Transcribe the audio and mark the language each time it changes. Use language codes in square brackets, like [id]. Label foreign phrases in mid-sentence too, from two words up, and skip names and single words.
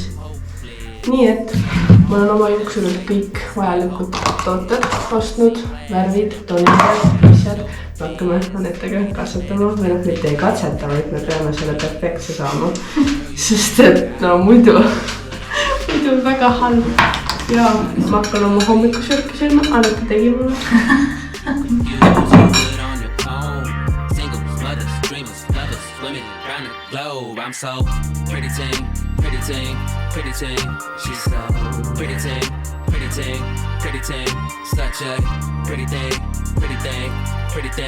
[et] Nii et ma olen oma juuksurid kõik vajalikud tooted ostnud, värvid, toneeriad, asjad. Me hakkame Anetega katsetama või noh, mitte ei katsetama, et me peame selle perfektse saama. Sest et no muidu väga halb. Ja ma hakkan oma hommikusörki sööma, Aneta tegi mulle. [en] I'm so pretty ting, pretty ting, pretty ting. She's so pretty ting, pretty ting, pretty ting. Such a pretty thing, pretty thing, pretty thing.